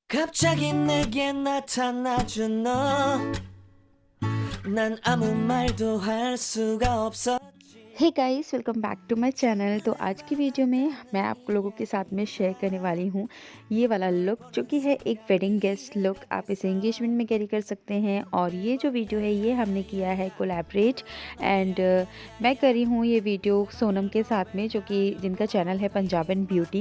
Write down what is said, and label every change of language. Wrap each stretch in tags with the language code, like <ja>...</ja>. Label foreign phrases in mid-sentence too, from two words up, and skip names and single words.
<ko>갑자기 내게 나타나준 너 난 아무 말도 할 수가 없어</ko> <en>hey guys, welcome back to my channel.</en> <hi>तो आज की वीडियो में मैं आप लोगों के साथ में शेयर करने वाली हूँ ये वाला लुक, जो कि है एक</hi> <en>wedding guest look.</en> <hi>आप इसे एंगेजमेंट में कैरी कर सकते हैं। और ये जो वीडियो है ये हमने किया है</hi> <en>collaborate and</en> <hi>मैं करी हूँ ये वीडियो सोनम के साथ में, जो कि जिनका चैनल है पंजाबन ब्यूटी।</hi>